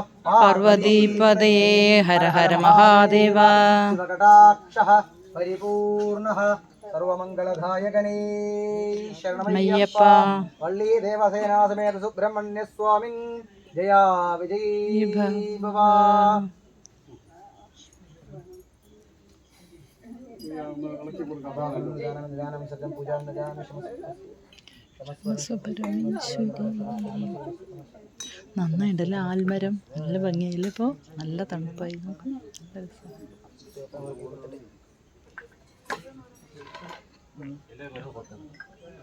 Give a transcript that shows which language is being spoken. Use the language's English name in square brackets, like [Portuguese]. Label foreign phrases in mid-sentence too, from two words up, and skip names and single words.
[Sanskrit] पार्वतीपदये हर हर महादेव। शिवकटाक्षः परिपूर्णः सर्वमङ्गलदायकने शरणमय्यप्प। वल्ली देवसेना समेत सुब्रह्मण्य स्वामिन् जया विजयी भव। [Malayalam] നന്നായിട്ടല്ലേ ആൽമരം നല്ല ഭംഗിയായില്ല. ഇപ്പോൾ നല്ല തണുപ്പായി നോക്കും. നല്ല രസം.